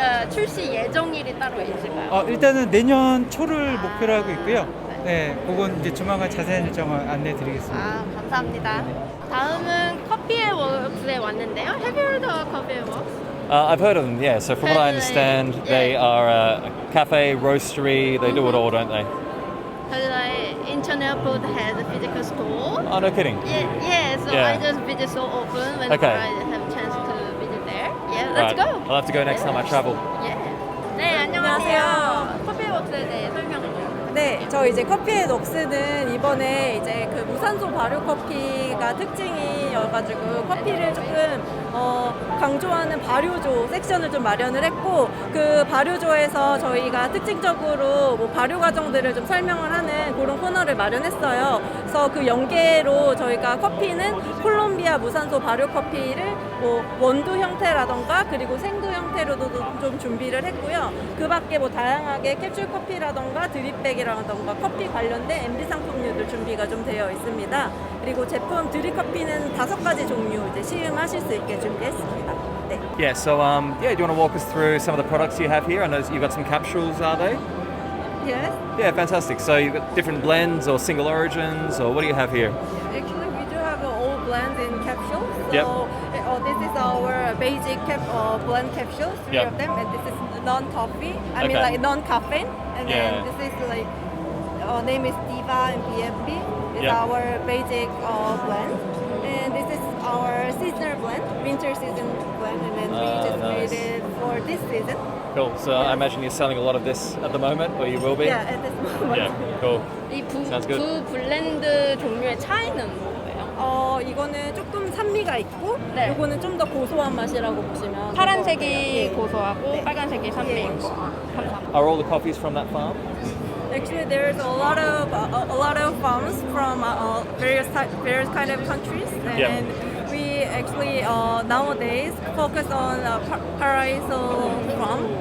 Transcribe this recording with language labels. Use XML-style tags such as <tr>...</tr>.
<ko>출시 예정일이 따로 있을까요? 일단은 내년 초를 목표로 하고 있고요. 네, 그건 이제 조만간 자세한 일정을 안내 드리겠습니다. 감사합니다. 다음은 커피의 웍스에 왔는데요.</ko> <en>Have you heard of 커피의 웍스? I've heard of them, yeah. So from what I understand, they are a cafe, roastery. They do it all, don't they? Internet Food has a physical store. Oh, no kidding. Yeah, so Yeah. I just visit so often whenever Okay. I have a chance to visit there. Yeah, let's Right. go. I'll have to go next time I travel.</en> <ko>Yeah. 네, 안녕하세요. 커피의 웍스에 대해 설명을 좀. 네, 저 이제 커피의 넋스는 이번에 이제 그 무산소 발효 커피가 저희가 특징이어가지고 커피를 조금 강조하는 발효조 섹션을 좀 마련을 했고 그 발효조에서 저희가 특징적으로 뭐 발효 과정들을 좀 설명을 하는 그런 코너를 마련했어요. 그래서 그 연계로 저희가 커피는 콜롬비아 무산소 발효 커피를 뭐 원두 형태라던가 그리고 생두 형태로도 좀 준비를 했고요. 그 밖에 뭐 다양하게 캡슐 커피라던가 드립백이라던가 커피 관련된 MD 상품류들 준비가 좀 되어 있습니다. 그리고 제품 드립커피는 5가지 종류 이제 시음하실 수 있게 준비했습니다. 네.</ko> <en>Yeah, so yeah, do you want to walk us through some of the products you have here? I know you've got some capsules, are they? Yes. Yeah, fantastic. So you've got different blends or single origins, or what do you have here? Actually, we do have all blends in capsules. So Yep. This is our basic blend capsules, three Yep. of them, and this is non-coffee. I mean Okay. like non-caffeine, and Yeah. then this is like name is Diva and BFB. It's Yep. our basic blend, and this is our seasonal blend, winter season blend, and then we just nice. made it for this season. Cool. So I imagine you're selling a lot of this at the moment, or you will be? Yeah, at this moment. Yeah, cool.</en> <ko>이</ko> <en>Sounds good.</en> <ko>두 블렌드 종류의 차이는 뭐예요? 이거는 조금 산미가 있고, 네. 이거는 좀 더 고소한 맛이라고 보시면. 파란색이 고소하고 네. 빨간색이 산미 예. 있고. 감사합니다.</ko> <en>Are all the coffees from that farm? Actually, there's a lot of farms from various kind of countries, and Yeah. we actually nowadays focus on Paraiso farm</en>